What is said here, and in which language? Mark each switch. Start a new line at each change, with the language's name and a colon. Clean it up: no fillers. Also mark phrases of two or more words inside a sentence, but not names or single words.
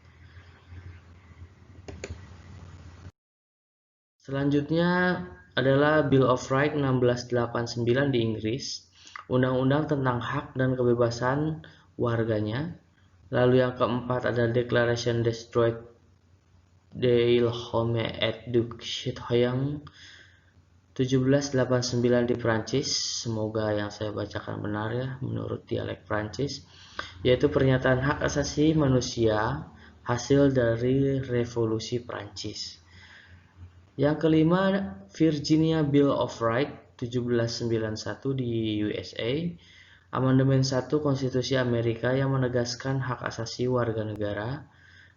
Indonesian: Selanjutnya adalah Bill of Rights 1689 di Inggris, undang-undang tentang hak dan kebebasan warganya. Lalu yang keempat ada Declaration des Droits de l'Homme et du Citoyen 1789 di Prancis. Semoga yang saya bacakan benar ya menurut dialek Prancis, yaitu pernyataan hak asasi manusia hasil dari revolusi Prancis. Yang kelima, Virginia Bill of Rights 1791 di USA, Amandemen 1 Konstitusi Amerika yang menegaskan hak asasi warga negara.